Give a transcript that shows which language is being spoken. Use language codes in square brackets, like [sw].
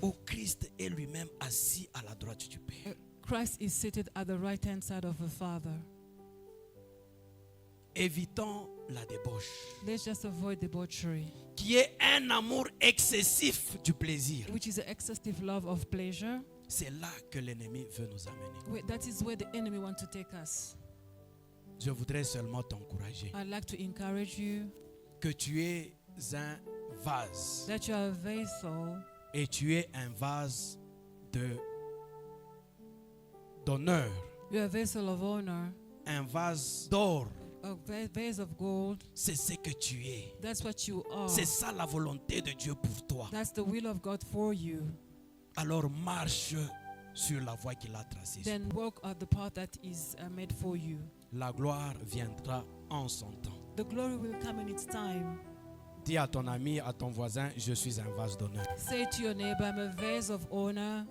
[fr] Où Christ est lui-même assis à la droite du Père. [en] Christ is seated at the right-hand side of the Father. [fr] Évitons la débauche, [en] Let's just avoid debauchery, [fr] qui est un amour excessif du plaisir. [en] which is an excessive love of pleasure. [fr] C'est là que l'ennemi veut nous amener. [en] That is where the enemy wants to take us. [fr] Je voudrais seulement t'encourager [en] I'd like to encourage you [fr] que tu es un vase [en] that you are a vessel [fr] et tu es un vase d'honneur, [en] you are a vessel of honor, [fr] un vase d'or. [en] a vase of gold. [fr] C'est ce que tu es. [en] That's what you are. [fr] C'est ça la volonté de Dieu pour toi. [en] That's the will of God for you. [fr] Alors marche sur la voie qu'il a tracée. [en] Then walk on the path that is made for you. [fr] La gloire viendra en son temps. [en] The glory will come in its time. [fr] Dis à ton ami, à ton voisin, je suis un vase d'honneur. [en] Say to your neighbor, I'm a vase of honor.